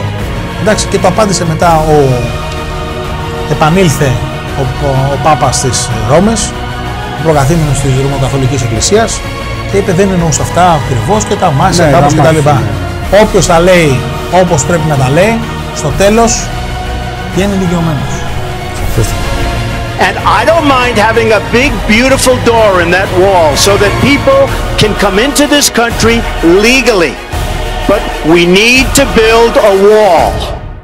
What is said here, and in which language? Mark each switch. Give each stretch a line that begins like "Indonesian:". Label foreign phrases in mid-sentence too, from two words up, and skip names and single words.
Greek: Εντάξει, και το απάντησε μετά επανήλθε ο Πάπας της Ρώμης, ο προκαθήμενος της Ρωμαιοκαθολικής Εκκλησίας, και είπε δεν εννοούσα αυτά ακριβώς και τα μάσια κάπως κτλ. Όποιος τα λέει όπως πρέπει να τα λέει, στο τέλος βγαίνει δικαιωμένος.
English: And I don't mind having a big, beautiful door in that wall so that people can come into this country legally. But we need to build a wall.